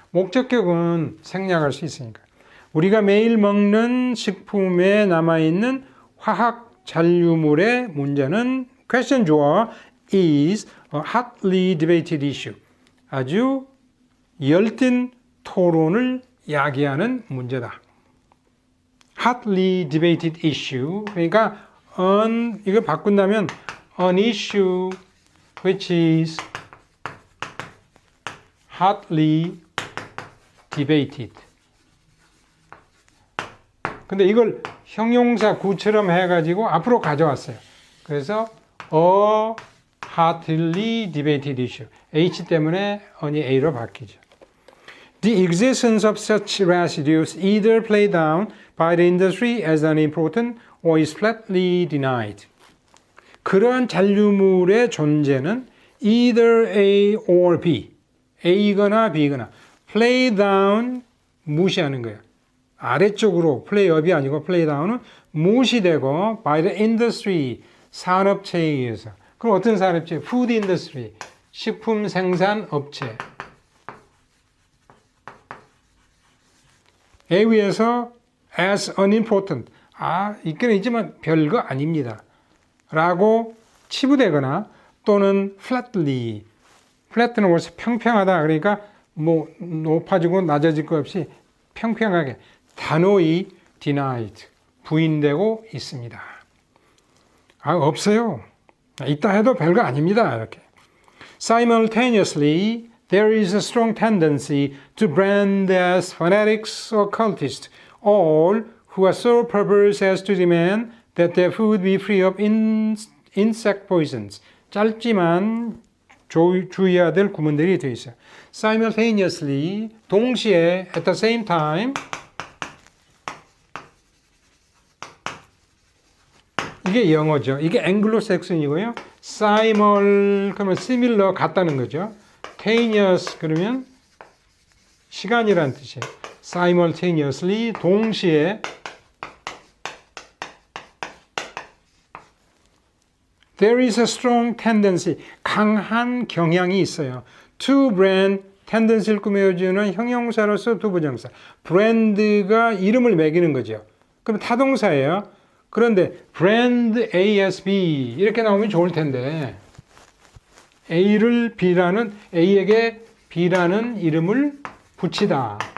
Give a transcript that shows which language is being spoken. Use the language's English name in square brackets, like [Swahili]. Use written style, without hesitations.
[Korean] 목적격은 생략할 수 있으니까. 우리가 매일 먹는 식품에 남아있는 화학 잔류물의 문제는 [English] question [Korean] 주어 [English] is a hotly debated issue. [Korean] 아주 열띤 토론을 야기하는 문제다. [English] hotly debated issue. [Korean] 그러니까 이걸 바꾼다면 [English] an issue which is hotly debated. [Korean] 근데 이걸 형용사 구처럼 해가지고 앞으로 가져왔어요. 그래서 [English] a hotly debated issue. [Korean] H 때문에 on이 A로 바뀌죠. [English] The existence of such residues either played down by the industry as unimportant or is flatly denied. [Korean] 그러한 잔류물의 존재는 [English] either A or B, [Korean] A거나 B거나 play down 무시하는 거예요. 아래쪽으로 play up이 아니고 play down은 무시되고 [English] by the industry [Korean] 산업체에 의해서. 그럼 어떤 산업체? food industry 식품 생산 업체. 에 의해서 [English] as unimportant [Korean] 있긴 있지만 별거 아닙니다. 라고 치부되거나 또는 flatly flat는 원래 평평하다 그러니까 뭐 높아지고 낮아질 것 없이 평평하게 단호히 denied 부인되고 있습니다. 없어요. 있다 해도 별거 아닙니다. 이렇게. [English] Simultaneously, there is a strong tendency to brand as fanatics or cultists all who are so perverse as to demand that their food be free of insect poisons. [Korean] 짧지만 주의해야 될 구문들이 되어 있어요. [English] Simultaneously, [Korean] 동시에, [English] at the same time, [Korean] 이게 영어죠. 이게 앵글로색슨이고요. simul 그러면 similar 같다는 거죠. taneous 그러면 시간이란 뜻이에요. [English] simultaneously [Korean] 동시에 [English] there is a strong tendency [Korean] 강한 경향이 있어요. to brand tendency를 꾸며주는 형용사로서 두부정사 brand가 이름을 매기는 거죠. 그럼 타동사예요. 그런데 [English] brand A as B [Korean] 이렇게 나오면 좋을 텐데 A를 B라는 A에게 B라는 이름을 붙이다.